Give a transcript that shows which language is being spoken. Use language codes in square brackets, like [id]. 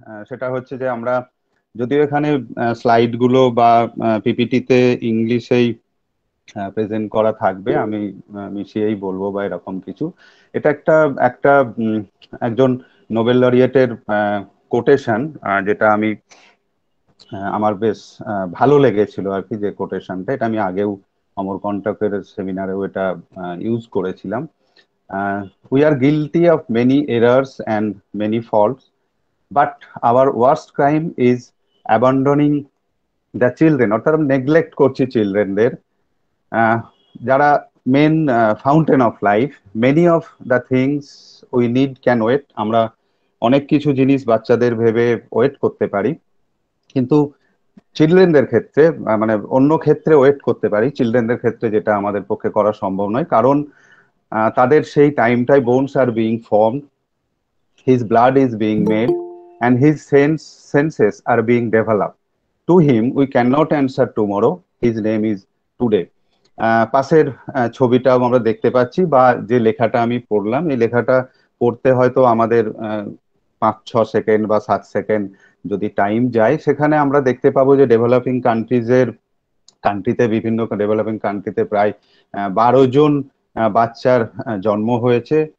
[bn] সেটা হচ্ছে যে আমরা যদিও এখানে স্লাইড গুলো বা পিপিটিতে ইংলিশেই প্রেজেন্ট করা থাকবে, আমি মিশিয়েই বলবো বা এরকম কিছু। এটা একটা একটা একজন নোবেল লরিয়েটের কোটেশন, যেটা আমি আমার বেশ ভালো লেগেছিল আর কি, যে কোটেশনটা। এটা আমি আগেও অমরকণ্টকের সেমিনারেও এটা ইউজ করেছিলাম। [en] We are guilty of many errors and many faults, but our worst crime is abandoning the children, [bn] অর্থাৎ নেগলেক্ট করছি চিলড্রেনদের, যারা main fountain of life. [en] Many of the things we need can wait. [bn] আমরা অনেক কিছু জিনিস বাচ্চাদের ভেবে ওয়েট করতে পারি, কিন্তু চিলড্রেনদের ক্ষেত্রে মানে অন্য ক্ষেত্রে ওয়েট করতে পারি, চিলড্রেনদের ক্ষেত্রে যেটা আমাদের পক্ষে করা সম্ভব নয়। কারণ তাদের সেই টাইমটাই [en] Bones are being formed, his blood is being made, and his senses are being developed. To him we cannot answer tomorrow, his name is today. [bn] পাশের ছবিটাও আমরা দেখতে পাচ্ছি, বা যে লেখাটা আমি পড়লাম, এই লেখাটা পড়তে হয়তো আমাদের 5-6 সেকেন্ড বা 7 সেকেন্ড যদি টাইম যায়, সেখানে আমরা দেখতে পাবো যে ডেভেলপিং কান্ট্রিতে বিভিন্ন ডেভেলপিং কান্ট্রিতে প্রায় 12 জন বাচ্চার জন্ম হয়েছে।